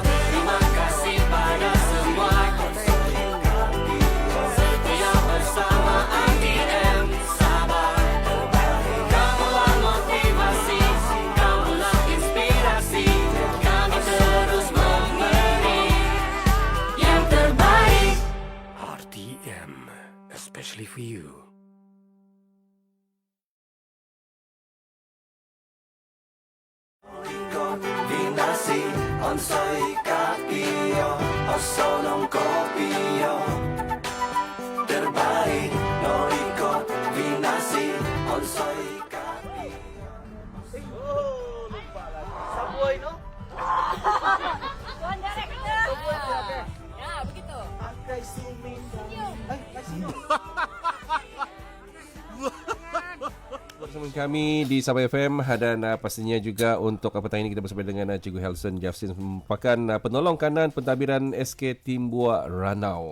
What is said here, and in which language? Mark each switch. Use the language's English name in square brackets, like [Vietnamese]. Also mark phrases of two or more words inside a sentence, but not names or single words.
[Malay] Terima kasih pada semua. Setia bersama RTM sabar. Kamulah motivasi, kamulah inspirasi. Kami terus memberi yang terbaik. RTM, [English] especially for you. [Central Dusun] Binasi, onsoi kapio, osonong kopio. Terbaik, no ikot binasi, onsoi kapio. [Malay] Bersama kami di Sabah FM dan pastinya juga untuk petang ini kita bersama dengan Cikgu Helson Justin, merupakan penolong kanan pentadbiran SK Timbua Ranau.